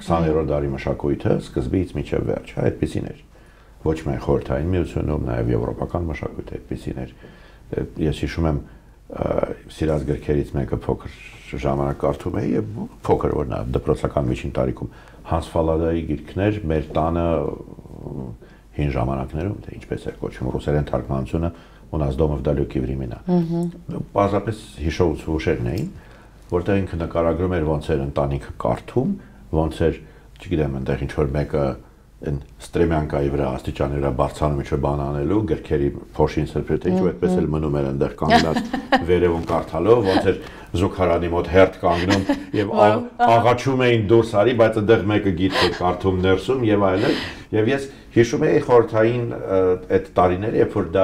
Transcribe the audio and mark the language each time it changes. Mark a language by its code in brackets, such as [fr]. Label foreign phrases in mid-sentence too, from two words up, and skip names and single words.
[hy] 20-րդ դարի մշակույթը սկզբից մինչև վերջ, այդպեսին էր։ Ոչ միայն խորհրդային միությունում, նաև եվրոպական մշակույթը այդպեսին էր։ Ես հիշում եմ սիրած գրքերից մեկը փոքր ժամանակ կարդում էի եւ փոքր որ նա դպրոցական միջին տարիքում Հանս Ֆալադայի գիրքներ մեր տանը հին ժամանակներում թե ինչպես էր կոչվում ռուսերեն թարգմանությունը [ru] «У нас дома в далекие времена»։ [hy] Պարզապես հիշողություններն էին, որտեղ ինքը նկարագրում էր ոնց էր ընտանիքը կարդում, ոնց էր, չգիտեմ, այնտեղ ինչ որ մեկը այն ստրեմյանկայի վրա աստիճանի վրա բարձրանում ինչ-որ բան անելու, գրքերի փոշին սրբել, թե ինչու այդպես էլ մնում էր այնտեղ կանգնած վերևում կարդալով, ոնց էր զուգարանի մոտ հերթ կանգնում եւ աղաչում էին դուրս արի, բայց այնտեղ մեկը գիրք էր կարդում ներսում եւ այլն։ Եվ ես հիշում եի խորհրդային այդ տարիները, երբ որ դա